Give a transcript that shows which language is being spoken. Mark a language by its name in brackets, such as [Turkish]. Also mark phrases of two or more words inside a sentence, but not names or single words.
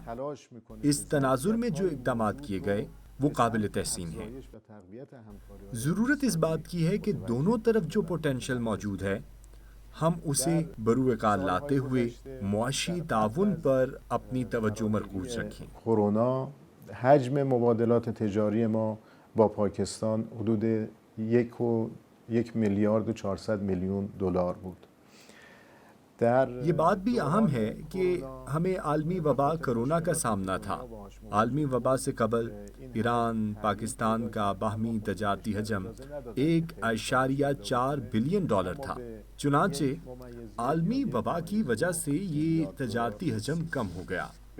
[Urdu] اس تناظر میں جو اقدامات کیے گئے وہ قابل تحسین ہیں۔ ضرورت اس بات کی ہے کہ دونوں طرف جو پوٹینشل موجود ہے ہم اسے بروئے کار لاتے ہوئے معاشی تعاون پر اپنی توجہ مرکوز رکھیں۔ [Persian] کرونا حجم مبادلات تجاری ما با پاکستان حدود 1 میلیارد و 400 میلیون دلار بود. [Urdu] یہ بات بھی اہم ہے کہ ہمیں عالمی وبا کرونا کا سامنا تھا۔ عالمی وبا سے قبل ایران پاکستان کا باہمی تجارتی حجم 1.4 بلین ڈالر تھا۔ چنانچہ عالمی وبا کی وجہ سے یہ تجارتی حجم کم ہو گیا۔